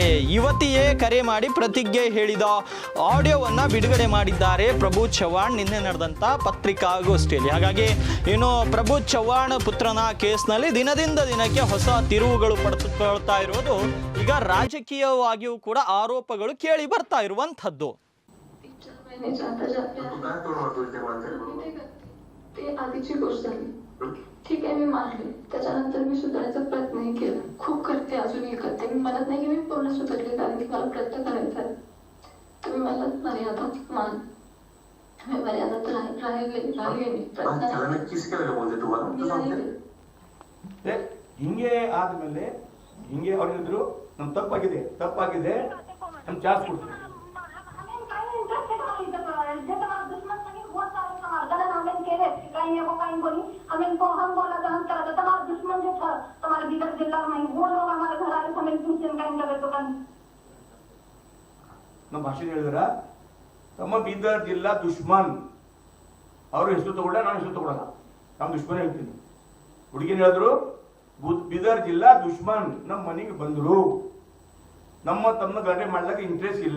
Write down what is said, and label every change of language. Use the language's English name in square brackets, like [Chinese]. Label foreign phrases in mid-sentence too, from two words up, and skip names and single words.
[Kannada] ಯುವತಿಯೇ ಕರೆ ಮಾಡಿ ಪ್ರತಿಜ್ಞೆ ಹೇಳಿದ ಆಡಿಯೋವನ್ನ ಬಿಡುಗಡೆ ಮಾಡಿದ್ದಾರೆ ಪ್ರಭು ಚವ್ಹಾಣ್ ನಿನ್ನೆ ನಡೆದಂತ ಪತ್ರಿಕಾಗೋಷ್ಠಿಯಲ್ಲಿ. ಹಾಗಾಗಿ ಇನ್ನು ಪ್ರಭು ಚವ್ಹಾಣ್ ಪುತ್ರನ ಕೇಸ್ನಲ್ಲಿ ದಿನದಿಂದ ದಿನಕ್ಕೆ ಹೊಸ ತಿರುವುಗಳು ಪಡೆದುಕೊಳ್ತಾ ಇರೋದು ಈಗ ರಾಜಕೀಯವಾಗಿಯೂ ಕೂಡ ಆರೋಪಗಳು ಕೇಳಿ ಬರ್ತಾ ಇರುವಂತದ್ದು. [Marathi] आधीची गोष्ट झाली. ठीक आहे, मी मानले. त्याच्यानंतर मी सुधारायचा प्रयत्नही केला. खूप करते, अजूनही करते. मी म्हणत नाही की मी पूर्ण सुधारले, कारण की मला प्रयत्न करायचा आहे. तुम्ही मला मर्यादात मान, मी मर्यादात राहिले मी [Kannada] ಹಿಂಗೆ ಆದ್ಮೇಲೆ ಹಿಂಗೆ ಅವ್ರಿದ್ರು ನಮ್ ತಪ್ಪಾಗಿದೆ ನಮ್ ಚಾರ್ಜ್ ಕೊಡ್ತೀವಿ. [Hindi] हम बोला हम करा था तुम्हारा दुश्मन जो था तुम्हारे बीदर जिला में वो लोग हमारे घर आए हमें [English] tuition time [Hindi] लगे तो [Kannada] ನಮ್ಮ ಭಾಷೆ ಹೇಳಿದ್ರ ತಮ್ಮ ಬೀದರ್ ಜಿಲ್ಲಾ ದುಶ್ಮನ್ ಅವ್ರ ಹೆಸರು ತಗೊಳ್ಳ, ನಾನು ಹೆಸರು ತಗೊಳ್ಳಲ್ಲ, ನಾನು ದುಶ್ಮನ್ ಹೇಳ್ತೀನಿ. ಹುಡುಗಿನ ಹೇಳಿದ್ರು ಬೀದರ್ ಜಿಲ್ಲಾ ದುಶ್ಮನ್ ನಮ್ಮ ಮನೆಗೆ ಬಂದ್ರು, ನಮ್ಮ ತಮ್ಮ ಗಲಾಟೆ ಮಾಡ್ಲಿಕ್ಕೆ ಇಂಟ್ರೆಸ್ಟ್ ಇಲ್ಲ.